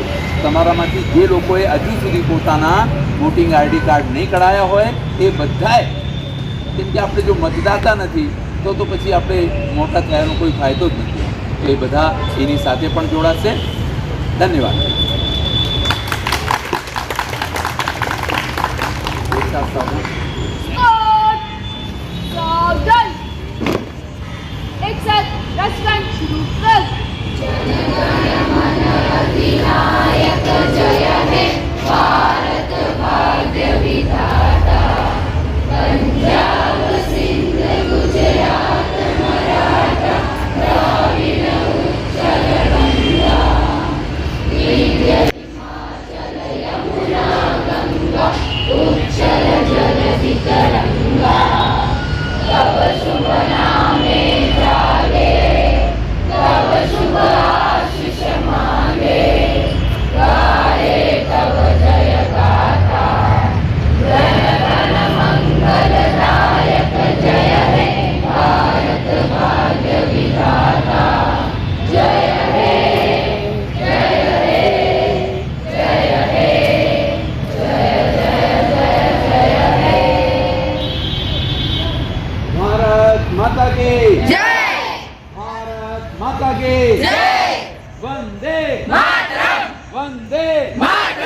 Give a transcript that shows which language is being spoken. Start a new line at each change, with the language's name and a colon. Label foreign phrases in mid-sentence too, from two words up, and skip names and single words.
Gujarati: તમારામાંથી જે લોકોએ હજુ સુધી પોતાના વોટિંગ આઈડી કાર્ડ નહીં કઢાયા હોય એ બધાએ, કેમ કે આપણે જો મતદાતા નથી તો પછી આપણે મોટા થયાનો કોઈ ફાયદો જ નથી. એ બધા એની સાથે પણ જોડાશે. ધન્યવાદ.
Hindi: एक साथ रचना शुरू कर.
Bangla: জনগণমন জয় হে ভারত ভাগ্য বিধাতা. পঞ্জাব সিন্ধ গুজরাট মরাঠা দ্রাবিড় উৎকল গঙ্গা. বিন্ধ্য হিমাচল যমুনা গঙ্গা উচ্ছল জলধি তরঙ্গা. তব শুভ নামে জাগে, তব শুভ আশিস মাগে. গাহে তব জয় গাথা. জন গণ মঙ্গলদায়ক জয় হে ভারত ভাগ্য বিধাতা. জয় হে জয় হে জয় হে জয় জয় জয় জয় হে.
Hindi: भारत माता की जय. भारत माता की जय.
Sanskrit: वंदे मातरम. वंदे मातरम.